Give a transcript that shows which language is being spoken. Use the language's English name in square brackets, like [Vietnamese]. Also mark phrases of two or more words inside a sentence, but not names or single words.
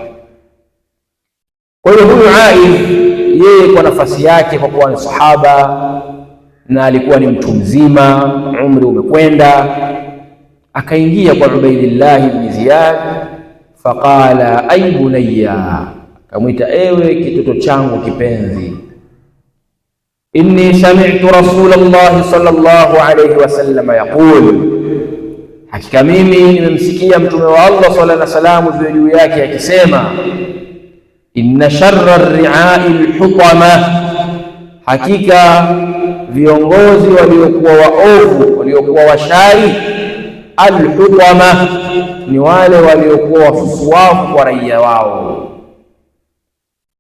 [Swahili] Kwa hiyo huyu Aidh, yeye kwa nafasi yake, kwa kuwa ni sahaba na alikuwa ni mtu mzima, umri umekwenda, akaingia kwa Ubaydillah ibn Ziyad. [Arabic] فقال أي بني, [Swahili] akamwita ewe kitoto changu kipenzi, [Arabic] إني سمعت رسول الله صلى الله عليه وسلم يقول, [Swahili] hakika mimi nimemsikia mtume wa Allah [Arabic] صلى الله عليه وسلم [Swahili] juu yake akisema, [Arabic] إن شر الرعاء الحطمة, [Swahili] hakika viongozi waliokuwa waovu, waliokuwa washari, al-hutama ni wale waliokuwa wafufuavu kwa raia wao.